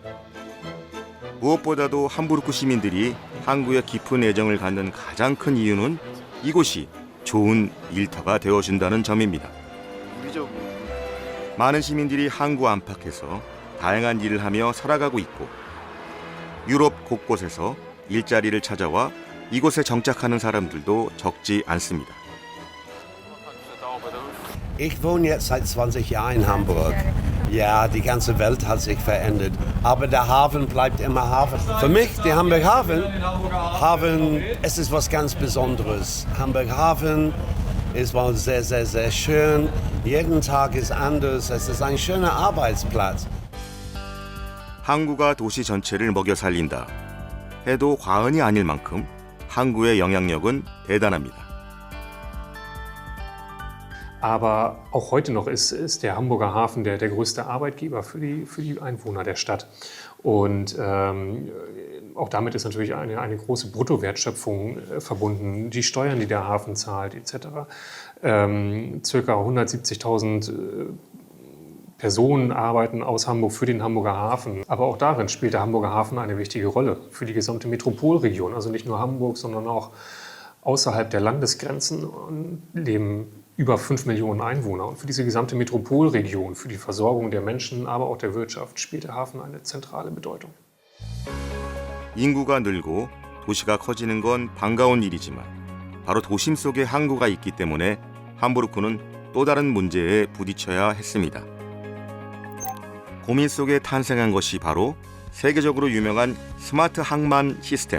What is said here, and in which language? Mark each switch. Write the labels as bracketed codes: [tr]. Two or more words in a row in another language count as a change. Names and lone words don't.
[ko] 무엇보다도 함부르크 시민들이 항구에 깊은 애정을 갖는 가장 큰 이유는 이곳이 좋은 일터가 되어준다는 점입니다. 많은 시민들이 항구 안팎에서 다양한 일을 하며 살아가고 있고 유럽 곳곳에서 일자리를 찾아와 이곳에 정착하는 사람들도 적지 않습니다. [de] Ich wohne jetzt seit 20 Jahren in Hamburg. Ja, die ganze Welt hat sich verändert, aber der Hafen bleibt immer Hafen. Für mich, der Hamburg Hafen, es ist was ganz Besonderes. Hamburg Hafen ist mal sehr, sehr, sehr schön. Jeden Tag ist anders. Es ist ein schöner Arbeitsplatz. [ko] 항구가 도시 전체를 먹여 살린다 해도 과언이 아닐 만큼 항구의 영향력은 대단합니다. [de] Aber auch heute noch ist der Hamburger Hafen der größte Arbeitgeber für die Einwohner der Stadt. Und auch damit ist natürlich eine große Bruttowertschöpfung verbunden. Die Steuern, die der Hafen zahlt, etc. Circa 170.000 Personen arbeiten aus Hamburg für den Hamburger Hafen. Aber auch darin spielt der Hamburger Hafen eine wichtige Rolle für die gesamte Metropolregion. Also nicht nur Hamburg, sondern auch außerhalb der Landesgrenzen leben über 5 Millionen Einwohner. Und für diese gesamte Metropolregion, für die Versorgung der Menschen, aber auch der Wirtschaft spielt der Hafen eine zentrale Bedeutung. [ko] 인구가 늘고 도시가 커지는 건 반가운 일이지만 바로 도심 속에 항구가 있기 때문에 함부르크는 또 다른 문제에 부딪혀야 했습니다. 고민 속에 탄생한 것이 바로 세계적으로 유명한 스마트 항만 시스템.